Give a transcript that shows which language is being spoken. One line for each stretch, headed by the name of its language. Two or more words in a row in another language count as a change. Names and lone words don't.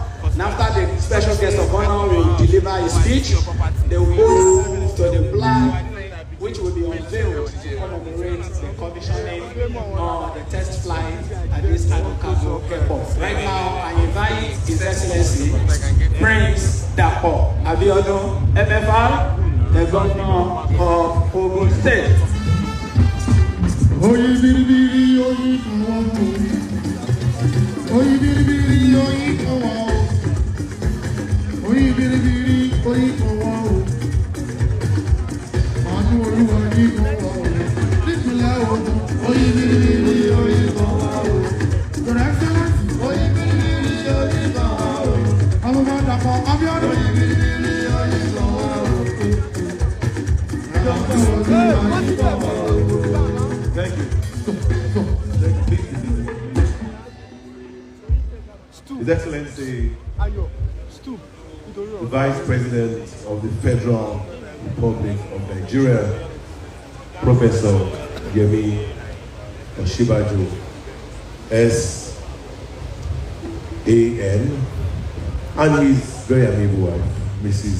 English: And after the special guest of honor will deliver his speech, they will move to the Plaque, which will be unveiled to commemorate the commissioning of the test flight at this AGRO-CARGO airport. Right now, I invite His Excellency Prince Dapo ABIODUN, MFR, the governor of Ogun State.
Yoruba: Oyi biribiri oyi kawa o. Oyi biribiri oyi kawa o. Oyi biribiri oyi kawa o. Manu Olúwa ni kawa o. Nípínlẹ̀ Ògùn. Oyi biribiri oyi kawa o.
English: Your Excellency.
Yoruba: Oyi biribiri oyi kawa o. Ọmọ Dapo ABIODUN. Oyi biribiri oyi kawa o.
English: Thank you. His Excellency, the Vice President of the Federal Republic of Nigeria, Professor Yemi Osinbajo, S.A.N., and his very amiable wife, Mrs.